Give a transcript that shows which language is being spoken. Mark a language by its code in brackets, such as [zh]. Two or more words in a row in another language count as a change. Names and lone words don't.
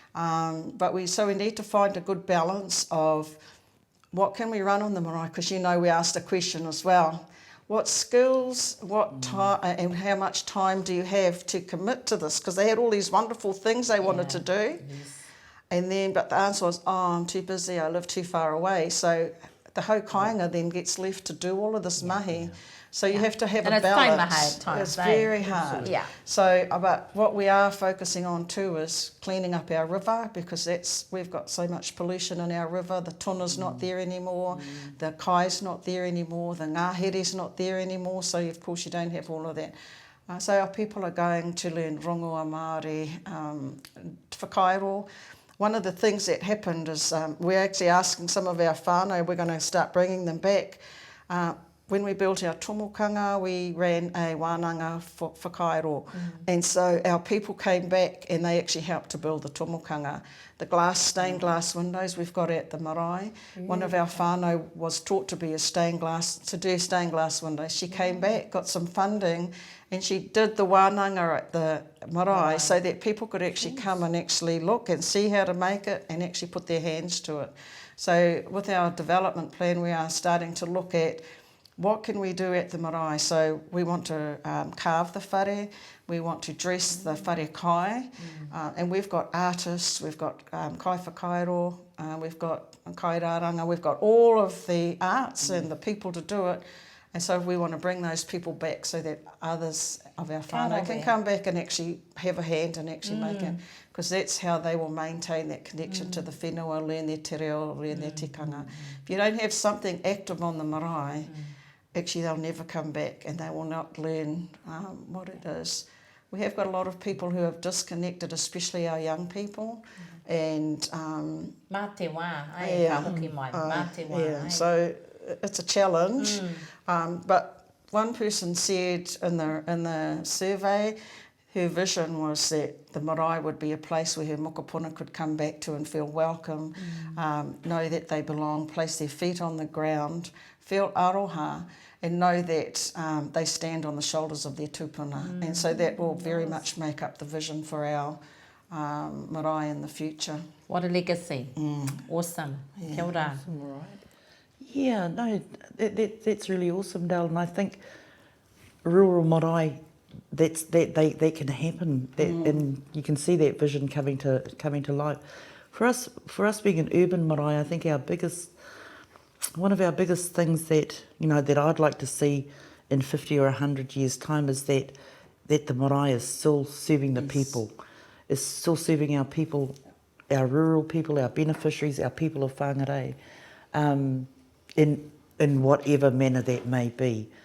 [en] So we need to find a good balance of what can we run on the marae, because we asked a question as well. What skills, what time, and how much time do you have to commit to this? Because they had all these wonderful things they wanted to do. Yes. But the answer was, I'm too busy, I live too far away. So the [mi] hau kāinga [en] then gets left to do all of this mahi. So you have to have a balance. It's very hard. Yeah. So, but what we are focusing on too is cleaning up our river, because we've got so much pollution in our river. The tuna's not there anymore, the kai's not there anymore, the ngahere's not there anymore. So of course you don't have all of that. So our people are going to learn [mi] rongoa Māori, [en] whakaero. One of the things that happened is we're actually asking some of our whānau, we're going to start bringing them back. When we built our tomokanga, we ran a [mi] wānanga whakaero. [en] And so our people came back and they actually helped to build the tomokanga. The stained glass windows we've got at the marae. One of our whānau was taught to do stained glass windows. She came back, got some funding, and she did the wānanga at the marae so that people could actually come and actually look and see how to make it and actually put their hands to it. So with our development plan, we are starting to look at what can we do at the marae. So we want to carve the whare, we want to dress the [mi] whare kai, [en] and we've got artists, we've got [mi] kai whakaero, [en] we've got [mi] kai rāranga, [en] we've got all of the arts and the people to do it. And so we want to bring those people back so that others of our whānau can come back and actually have a hand and actually make it. Because that's how they will maintain that connection to the whenua, learn their [mi] te reo, [en] learn their tikanga. If you don't have something active on the marae, actually they'll never come back and they will not learn what it is. We have got a lot of people who have disconnected, especially our young people. And [mi] mā te wā, ka hoki mai, mā te wā. [en] So it's a challenge. But one person said in the survey, her vision was that the marae would be a place where her mokopuna could come back to and feel welcome, know that they belong, place their feet on the ground, feel aroha, and know that they stand on the shoulders of their tupuna. And so that will very much make up the vision for our marae in the future. What a legacy. Awesome. Yeah. [mi] Kia ora. [en] Yeah, no, that's really awesome, Dale. And I think rural marae, that can happen, and you can see that vision coming to life. For us being an urban marae, I think one of our biggest things that I'd like to see in 50 or 100 years' time is that the marae is still serving the people, is still serving our people, our rural people, our beneficiaries, our people of Whangārei, in whatever manner that may be.